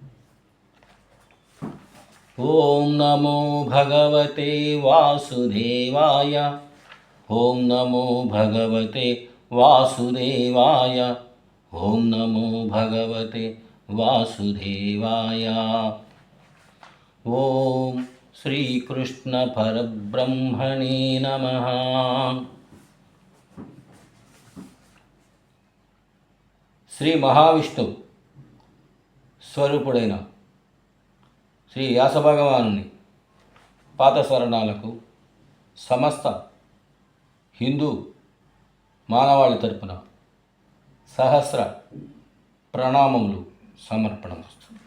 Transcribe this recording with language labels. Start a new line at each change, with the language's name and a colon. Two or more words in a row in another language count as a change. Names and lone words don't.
Sanskrit: ओम नमो भगवते वासुदेवाय, ओम नमो भगवते वासुदेवाय, ओम नमो भगवते वासुदेवाय। ओम श्री कृष्ण परब्रह्मणे नमः।
Telugu: శ్రీ మహావిష్ణు స్వరూపుడైన శ్రీ వ్యాసభగవానుని పాదస్మరణాలకు సమస్త హిందూ మానవాళి తరపున సహస్ర ప్రణామములు సమర్పణమస్తు.